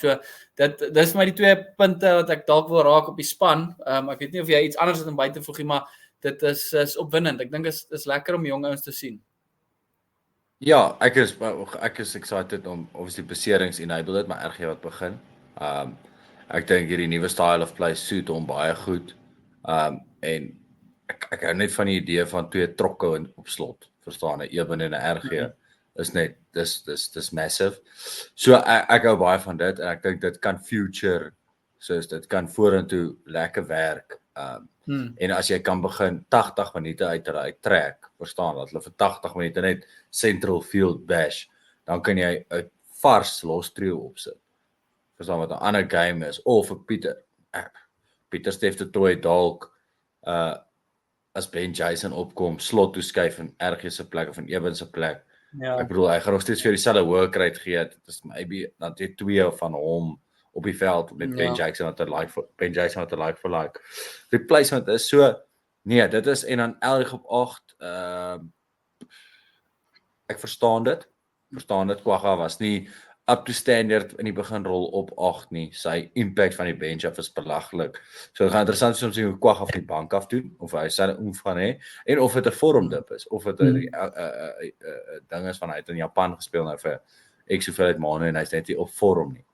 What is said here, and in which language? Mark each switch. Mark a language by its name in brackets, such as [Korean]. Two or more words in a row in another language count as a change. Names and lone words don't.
[Afrikaans] So dis my die 2 punte wat ek dalk wil raak op die span. Ek weet nie of jy iets anders het om by te voeg nie, maar dit is opwindend. Ek dink is lekker om jong ouens te sien. Ja, ek is excited om obviously beserings enable dit, maar RG wat begin. Ek dink hierdie nuwe [English] style of play suit [Afrikaans] hom baie goed. En ek hou net van die idee van 2 trokke op slot, verstaan jy, Eben en 'n RG. Is net dis massive. So ek hou baie van dit en ek dink dit kan future, soos dit kan vorentoe lekker werk. En as jy kan begin 80 minute uit trek, verstaan dat hulle vir 80 minute net [English] central field bash, [Afrikaans] dan kan jy 'n vars los trio opsit. Verstaan wat 'n ander game is, of vir Pieter Steef te Toy dalk as Ben Jason opkom, slot toe skuif in RG se plek of in Eben se plek. Ja. Ek bedoel hy gaan nog steeds vir dieselfde [English] work rate [Afrikaans] gee. Dit is maybe dan net 2 van hom op die veld met Ben Jackson wat 'n [English] like for like. [Afrikaans] Replacement is so nee, dit is en dan Elrig op 8 ek verstaan dit. Kwagga was nie [English] up to standard [Afrikaans] in die beginrol op 8 nie. Sy impact van die bench af is belaglik. So dit gaan interessant wees om te sien hoe Kwagga van die bank af doen of hy sy oef gaan hê en of dit 'n vormdip is of dit 'n ding is van hy het in Japan gespeel nou vir ek soveel uit maande en hy's net nie op vorm nie.